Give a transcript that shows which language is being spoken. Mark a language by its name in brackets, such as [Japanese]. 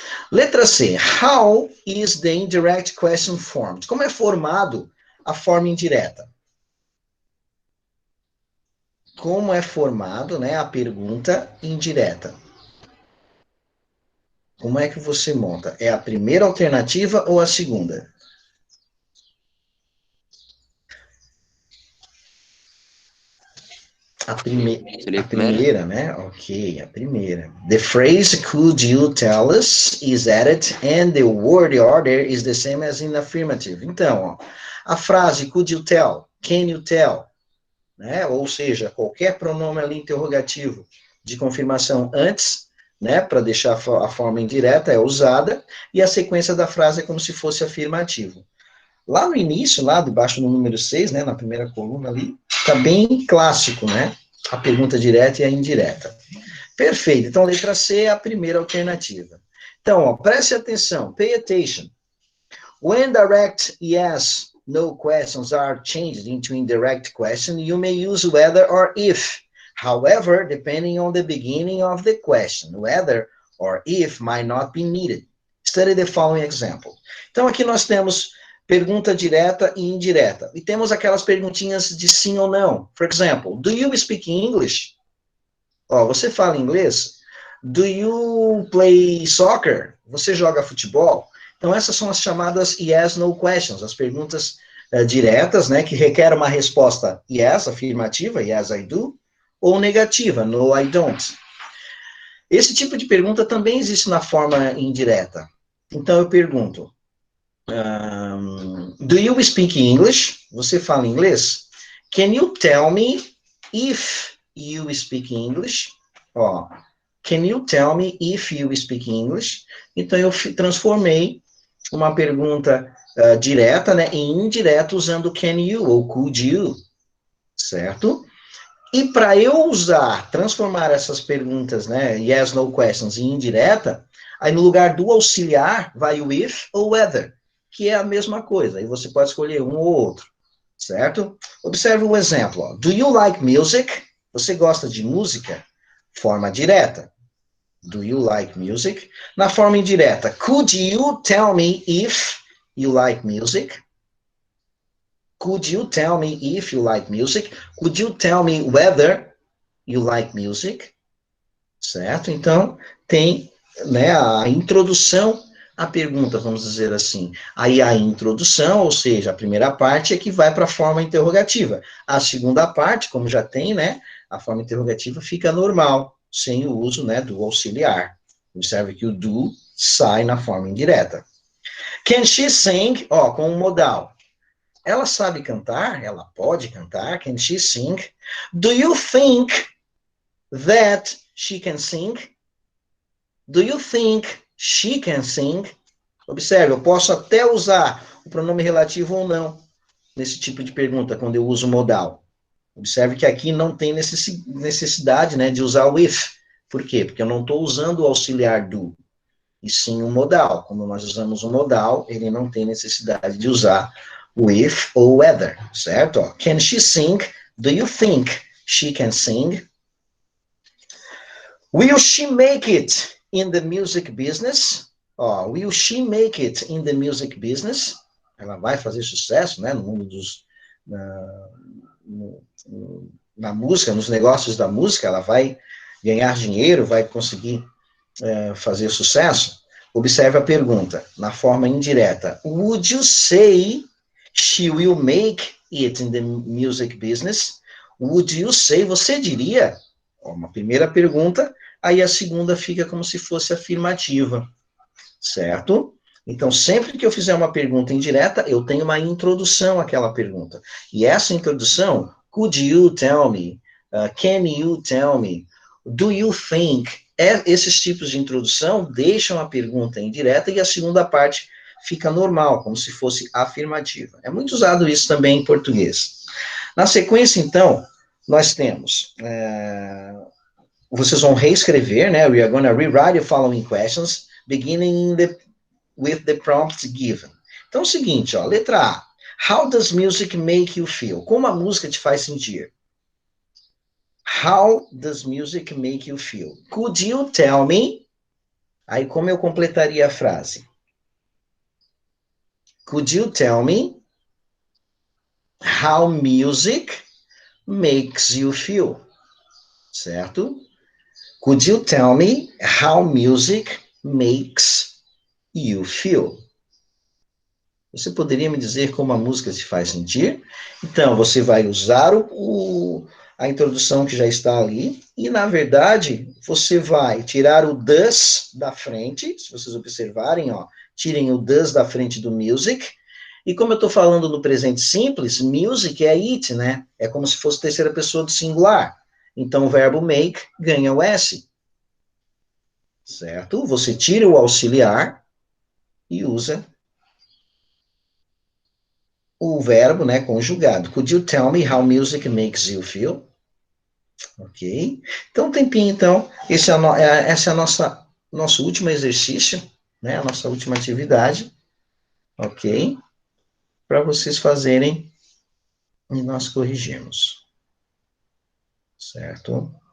[Portuguese] Letra C. [English] How is the indirect question formed? [Portuguese] Como é formado a forma indireta? Como é formado, né, a pergunta indireta? Como é que você monta? É a primeira alternativa ou a segunda? A primeira, né? Ok, a primeira. [English] The phrase could you tell us is added and the word order is the same as in affirmative. [Portuguese] Então, ó, a frase [English] could you tell, can you tell, [Portuguese] né? Ou seja, qualquer pronome ali interrogativo de confirmação antes, né, para deixar a forma indireta é usada e a sequência da frase é como se fosse afirmativo. Lá no início, lá debaixo do número 6, né, na primeira coluna ali, está bem clássico, né? A pergunta direta e a indireta. Perfeito. Então, letra C é a primeira alternativa. Então, ó, preste atenção. [English] Pay attention. When direct yes, no questions are changed into indirect question, you may use whether or if. However, depending on the beginning of the question, whether or if might not be needed. Study the following example. [Portuguese] Então, aqui nós temos pergunta direta e indireta. E temos aquelas perguntinhas de sim ou não. [English] For example, do you speak English? [Portuguese] Você fala inglês? [English] Do you play soccer? [Portuguese] Você joga futebol? Então, essas são as chamadas yes, no questions, as perguntas diretas, né, que requerem uma resposta yes, afirmativa, [English] yes, I do, [Portuguese] ou negativa, [English] no, I don't. [Portuguese] Esse tipo de pergunta também existe na forma indireta. Então, eu pergunto, [English] do you speak English? [Portuguese] Você fala inglês? [English] Can you tell me if you speak English? Can you tell me if you speak English? [Portuguese] Então, eu transformei uma pergunta direta, né, em indireta, usando [English] can you [Portuguese] ou [English] could you, [Portuguese] certo? E para eu transformar essas perguntas, né, yes, no questions, em indireta, aí no lugar do auxiliar, vai o if ou whether, que é a mesma coisa, aí você pode escolher um ou outro, certo? Observe um exemplo, ó. [English] Do you like music? [Portuguese] Você gosta de música? Forma direta. [English] Do you like music? [Portuguese] Na forma indireta, [English] could you tell me if you like music? Could you tell me if you like music? Could you tell me whether you like music? [Portuguese] Certo? Então, tem, né, a introdução a pergunta, vamos dizer assim. Aí a introdução, ou seja, a primeira parte é que vai para a forma interrogativa. A segunda parte, como já tem, né, a forma interrogativa fica normal, sem o uso, né, do auxiliar. Observe que o do sai na forma indireta. [English] Can she sing? [Portuguese] Ó, com o modal. Ela sabe cantar? Ela pode cantar? [English] Can she sing? Do you think that she can sing? Do you think she can sing? [Portuguese] Observe, eu posso até usar o pronome relativo ou não nesse tipo de pergunta, quando eu uso modal. Observe que aqui não tem necessidade, né, de usar o if. Por quê? Porque eu não estou usando o auxiliar do, e sim o modal. Como nós usamos o modal, ele não tem necessidade de usar o if ou whether, certo? [English] Ó, can she sing? Do you think she can sing? Will she make it in the music business? Ó, will she make it in the music business? [Portuguese] Ela vai fazer sucesso, né, no mundo dos... na música, nos negócios da música, ela vai ganhar dinheiro, vai conseguir fazer sucesso? Observe a pergunta, na forma indireta. [English] Would you say she will make it in the music business? Would you say, [Portuguese] você diria? Uma primeira pergunta, aí a segunda fica como se fosse afirmativa, certo? Então, sempre que eu fizer uma pergunta indireta, eu tenho uma introdução àquela pergunta. E essa introdução, [English] could you tell me? Can you tell me? Do you think? [Portuguese] Esses tipos de introdução deixam a pergunta indireta e a segunda parte fica normal, como se fosse afirmativa. É muito usado isso também em português. Na sequência, então, nós temos... vocês vão reescrever, né? [English] We are going to rewrite the following questions, beginning with the prompt given. [Portuguese] Então é o seguinte, ó, letra A. [English] How does music make you feel? [Portuguese] Como a música te faz sentir? [English] How does music make you feel? Could you tell me? [Portuguese] Aí como eu completaria a frase? [English] Could you tell me how music makes you feel? [Portuguese] Certo? [English] Could you tell me how music makes you feel? [Portuguese] Você poderia me dizer como a música te faz sentir? Então, você vai usar a introdução que já está ali, e, na verdade, você vai tirar o does da frente, se vocês observarem, ó, tirem o does da frente do music, e como eu estou falando no presente simples, music é it, né? É como se fosse terceira pessoa do singular. Então, o verbo make ganha o S. Certo? Você tira o auxiliar e usa o verbo, né, conjugado. [English] Could you tell me how music makes you feel? [Portuguese] Ok? Então, tempinho, então. Esse é a nosso último exercício, né, a nossa última atividade. Ok? Para vocês fazerem e nós corrigimos. Certo?